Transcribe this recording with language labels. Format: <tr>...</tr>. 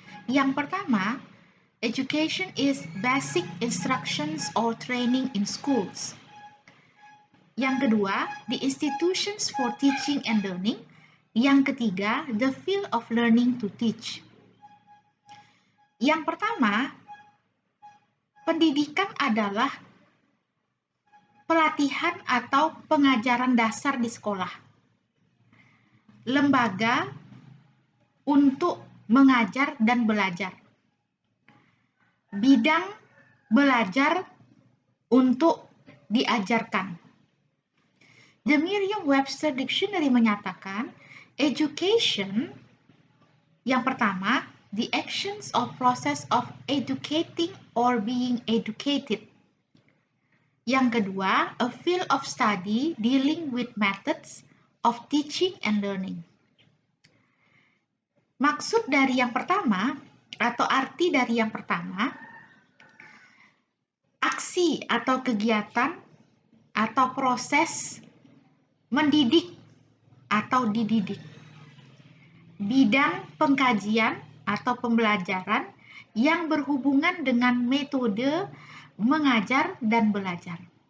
<id>Yang pertama,</id> <en>education is basic instructions or training in schools.</en> <id>Yang kedua,</id> <en>the institutions for teaching and learning.</en> <id>Yang ketiga,</id> <en>the field of learning to teach.</en> <id>Yang pertama, pendidikan adalah pelatihan atau pengajaran dasar di sekolah. Lembaga untuk mengajar dan belajar. Bidang belajar untuk diajarkan.</id> <en>The Merriam-Webster Dictionary</en> <id>menyatakan,</id> <en>education,</en> <id>yang pertama,</id> <en>the actions or process of educating or being educated.</en> <id>Yang kedua,</id> <en>a field of study dealing with methods of teaching and learning.</en> <id>Maksud dari yang pertama, atau arti dari yang pertama, aksi atau kegiatan atau proses mendidik atau dididik. Bidang pengkajian atau pembelajaran yang berhubungan dengan metode mengajar dan belajar.</id>